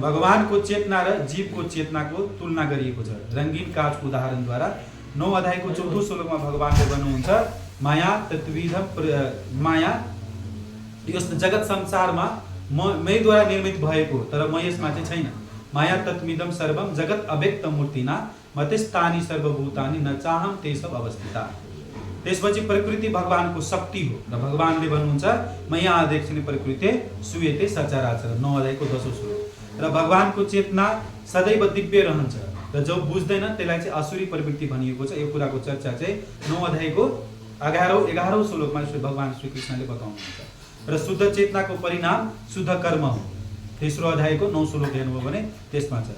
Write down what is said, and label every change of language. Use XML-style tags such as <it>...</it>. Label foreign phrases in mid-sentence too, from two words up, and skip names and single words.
<ne>भगवानको चेतना र जीवको चेतनाको तुलना गरिएको छ। रंगीन काचको उदाहरणद्वारा 9 अध्यायको 4औं श्लोकमा भगवानले भन्नुहुन्छ</ne> <sa>माया तत्विधम</sa> <ne>माया यस जगत संसारमा मैद्वारा निर्मित भएको, तर म यसमा चाहिँ छैन।</ne> <sa>माया तत्मिदम सर्वम जगत अव्यक्त मूर्तिना मतेस्तानि सर्वभूतानि न चाहम ते सब अवस्थिता।</sa> <ne>त्यसपछि प्रकृति भगवानको शक्ति हो र भगवानले भन्नुहुन्छ</ne> <sa>मया अध्यक्षिणे प्रकृति सुयते सचराचर</sa> <ne>9 अध्यायको 10औं श्लोक। र भगवानको चेतना सदैव दिव्य रहन्छ र जो बुझ्दैन त्यसलाई चाहिँ असुरी प्रवृत्ति भनिएको छ। यो कुराको चर्चा चाहिँ 9 अध्यायको 11औं श्लोकमा भगवान श्री कृष्णले बताउनुहुन्छ। र शुद्ध चेतनाको परिणाम शुद्ध कर्म हो। तेस्रो अध्यायको 9 श्लोक हेर्नुभयो भने त्यसमा छ।</ne>